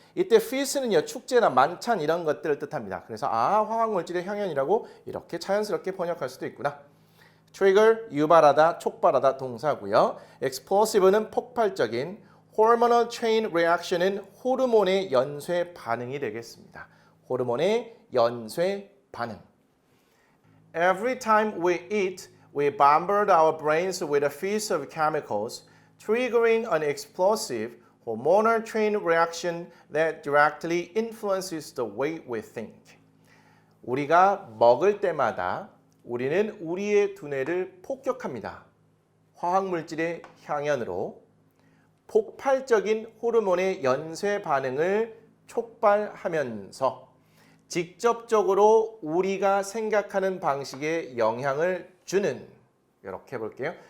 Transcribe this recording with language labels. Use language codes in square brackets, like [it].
[ko] 이때 feast는요 축제나 만찬 이런 것들을 뜻합니다. 그래서 화학물질의 향연이라고 이렇게 자연스럽게 번역할 수도 있구나. trigger 유발하다, 촉발하다 동사고요. explosive는 폭발적인, [en] hormonal chain reaction [ko] 은 호르몬의 연쇄 반응이 되겠습니다. 호르몬의 연쇄 반응. [en] Every time we eat, we bombard our brains with a feast of chemicals, triggering an explosive hormonal chain reaction that directly influences the way we think. [ko] 우리가 먹을 때마다 우리는 우리의 두뇌를 폭격합니다. 화학물질의 향연으로 폭발적인 호르몬의 연쇄 반응을 촉발하면서 직접적으로 우리가 생각하는 방식에 영향을 주는, 이렇게 볼게요.